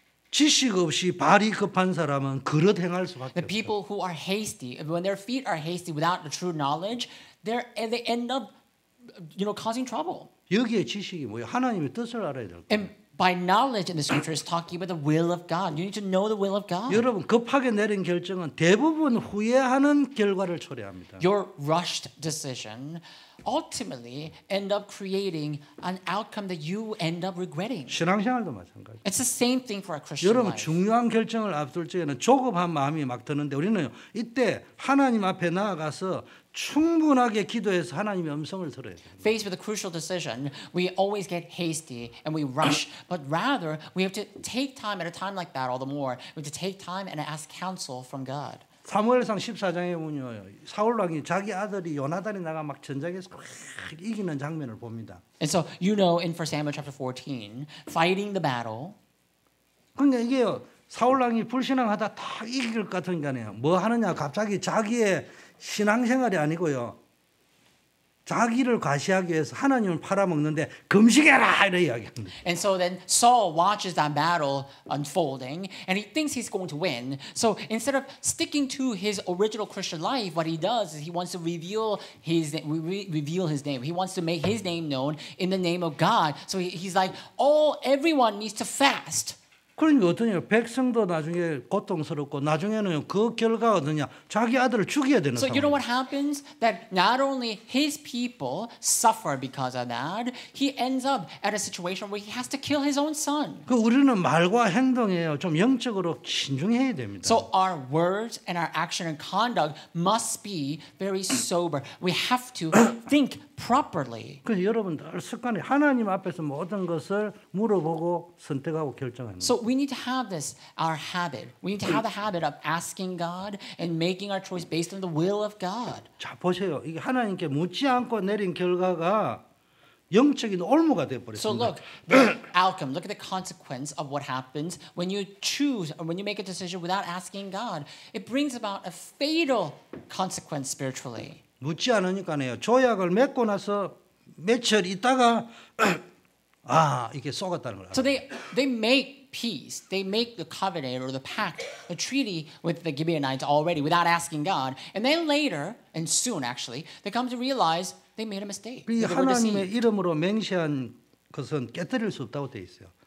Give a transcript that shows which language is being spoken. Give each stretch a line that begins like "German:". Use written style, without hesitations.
Korean: 지식 없이 발이 급한 사람은 그릇 행할 수밖에
English: The
Korean: 없어요.
English: people who are hasty, when their feet are hasty without the true knowledge, they end up, causing trouble.
Korean: 여기에 지식이 뭐예요? 하나님의 뜻을 알아야 될 거예요.
English: And by knowledge in the scripture is talking about the will of God. You need to know the will of God.
Korean: 여러분 급하게 내린 결정은 대부분 후회하는 결과를 초래합니다.
English: Your rushed decision ultimately end up creating an outcome that you end up regretting.
Korean: 신앙생활도 마찬가지.
English: It's the same thing for a Christian
Korean: 여러분
English: life.
Korean: 중요한 결정을 앞둘 적에는 조급한 마음이 막 드는데 우리는 이때 하나님 앞에 나아가서 충분하게 기도해서 하나님의 음성을 들어야 돼요.
English: Faced with a crucial decision, we always get hasty and we rush. But rather, we have to take time at a time like that all the more. We have to take time and ask counsel from God.
Korean: 사무엘상 14장에 보면요. 사울 왕이 자기 아들이 요나단이 나가 막 전장에서 막 이기는 장면을 봅니다.
English: And so you know in 1 Samuel chapter 14, fighting the battle.
Korean: 그러니까 이게요. 사울 왕이 불신앙하다 다 이길 것 같으니까요. 뭐 하느냐 갑자기 자기의 신앙생활이 아니고요. 자기를 과시하기 위해서 하나님을 팔아먹는데 금식해라 이런 이야기합니다.
English: And so then Saul watches that battle unfolding and he thinks he's going to win. So instead of sticking to his original Christian life, what he does is he wants to reveal his name. He wants to make his name known in the name of God. So he's like, everyone needs to fast.
Korean: 그러니까 어떠냐 백성도 나중에 고통스럽고 나중에는 그 결과가 어떠냐 자기 아들을 죽여야 되는
English: So you know
Korean: 상황.
English: what happens? That not only his people suffer because of that, he ends up at a situation where he has to kill his own son.
Korean: 그 우리는 말과 행동에요 좀 영적으로 신중해야 됩니다.
English: So our words and our action and conduct must be very sober. We have to think properly.
Korean: 그래서 여러분들 습관이 하나님 앞에서 모든 것을 물어보고 선택하고 결정하는.
English: So we need to have this, our habit. We need to have the habit of asking God and making our choice based on the will of God.
Korean: 자 보세요. 이게 하나님께 묻지 않고 내린 결과가 영적인 올무가 돼
English: So
Korean: 버렸습니다.
English: look, the outcome, look at the consequence of what happens when you choose or when you make a decision without asking God. It brings about a fatal consequence spiritually.
Korean: 묻지 않으니까요. 조약을 맺고 나서 며칠 있다가 이게 속았다는 걸.
English: So they make peace. They make the covenant or the pact, the treaty with the Gibeonites already without asking God. And then later, and soon actually, they come to realize they made a mistake.
Korean: 이
English: They were
Korean: 하나님의
English: deceived.
Korean: 이름으로 맹세한 것은 깨뜨릴 수 없다고 돼 있어요.